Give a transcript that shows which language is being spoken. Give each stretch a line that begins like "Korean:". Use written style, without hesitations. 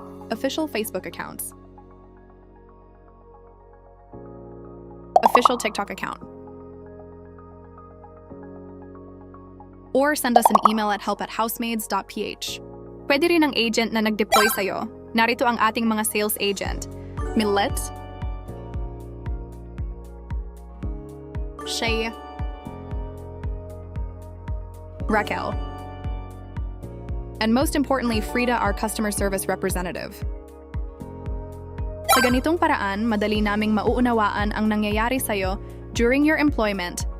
English: Official Facebook accounts. Official TikTok account. Or send us an email at help@housemaids.ph.
Filipino: Pwede rin ang agent na nag-deploy sa'yo. Narito ang ating mga sales agent.
English: Millet, Shay, Raquel, and most importantly, Frida, our customer service representative.
Filipino: Sa ganitong paraan, madali naming mauunawaan ang nangyayari sa'yo
English: during your employment.